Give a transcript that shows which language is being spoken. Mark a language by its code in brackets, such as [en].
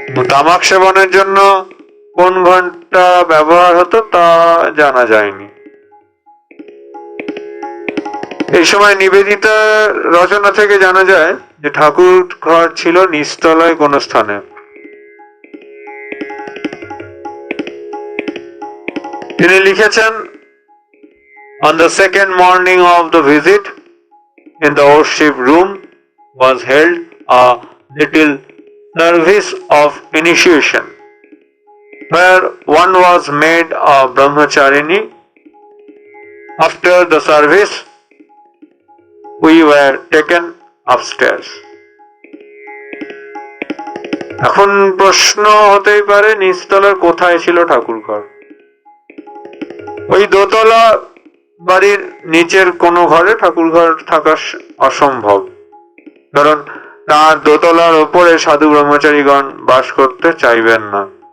[bn] তামাক সেবনের জন্য কোন ঘন্টা ব্যবহার হতো তা জানা যায়নি। এই সময় নিবেদিতা রচনা থেকে জানা যায় যে ঠাকুর ঘর ছিল নিচতলায় কোন স্থানে। [en] তিনি লিখেছেন, On the second morning of the visit, in the worship room was held a little service of initiation, where one was made a brahmacharini. After the service, we were taken upstairs. [bn] এখন প্রশ্ন হতেই পারে নিচতলার কোথায় ছিল ঠাকুর ঘর? ওই দোতলা বাড়ির নিচের কোনো ঘরে ঠাকুর ঘর থাকা অসম্ভব, কারণ তার দোতলার ওপরে সাধু ব্রহ্মচারীগণ বাস করতে চাইবেন না।